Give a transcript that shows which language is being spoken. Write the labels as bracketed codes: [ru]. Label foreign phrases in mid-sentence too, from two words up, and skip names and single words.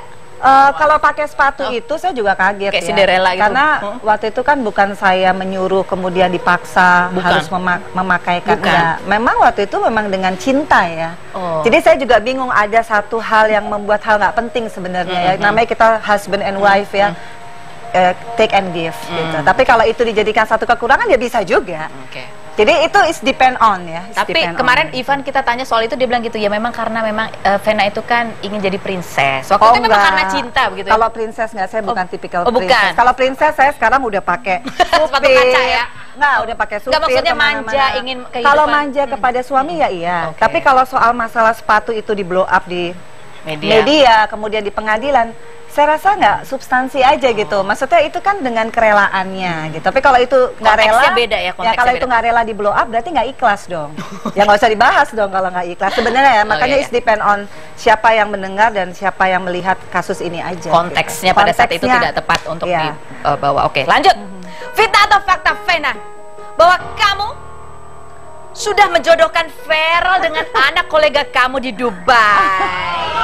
[id] Kalau pakai sepatu itu saya juga kaget Kayak ya. Cinderella gitu. Karena waktu itu kan bukan saya menyuruh kemudian dipaksa Bukan. harus memakaikan. Bukan. Enggak. Memang waktu itu memang dengan cinta ya. Oh. Jadi saya juga bingung, ada satu hal yang membuat hal nggak penting sebenarnya ya. Namanya kita [en] husband and wife [id] ya. [en] Take and give [id] gitu. Tapi kalau itu dijadikan satu kekurangan ya bisa juga. Oke. Jadi itu [en] is depend on [id] ya. is Tapi depend kemarin on. Ivan kita tanya soal itu, dia bilang gitu ya, memang karena memang Vena itu kan ingin jadi princess. Waktu Oh, itu memang enggak. karena cinta begitu ya? Kalau princess nggak, saya bukan tipikal oh, bukan. princess. Kalau princess saya sekarang udah pakai Sepatu supir. kaca ya? Nggak, udah pakai supir. Nggak, maksudnya kemana-mana. manja, ingin kehidupan. Kalau manja kepada suami ya iya. Oke. Tapi kalau soal masalah sepatu itu di [en] blow up [id] di media kemudian di pengadilan, saya rasa nggak substansi aja gitu. Maksudnya itu kan dengan kerelaannya gitu. Tapi kalau itu nggak rela, Konteksnya beda ya, konteksnya kalau beda. itu nggak rela di [en] blow up [id] berarti nggak ikhlas dong. Ya nggak usah dibahas dong kalau nggak ikhlas. Sebenarnya ya, makanya iya. [en] it's depend on [id] siapa yang mendengar dan siapa yang melihat kasus ini aja. Konteksnya gitu. pada saat itu Konteksnya, tidak tepat untuk iya. dibawa. Oke, lanjut. Fitnah atau fakta, Vena? Bahwa kamu sudah menjodohkan Feral dengan anak kolega kamu di Dubai.